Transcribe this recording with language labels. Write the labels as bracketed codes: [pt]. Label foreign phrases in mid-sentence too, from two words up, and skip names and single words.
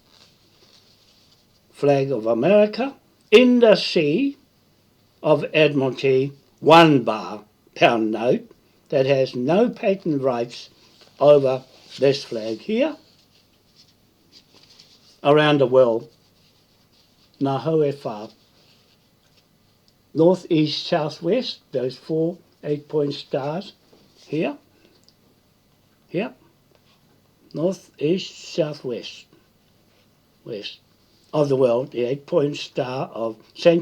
[en] flag of America in the sea of Admiralty £1 pound note that has no patent rights over this flag here around the world. [mi] Nā hau e whā. [en] North, east, south, west, those 4 8-point stars here, here, north, east, south, west, west of the world, the 8-point star of St.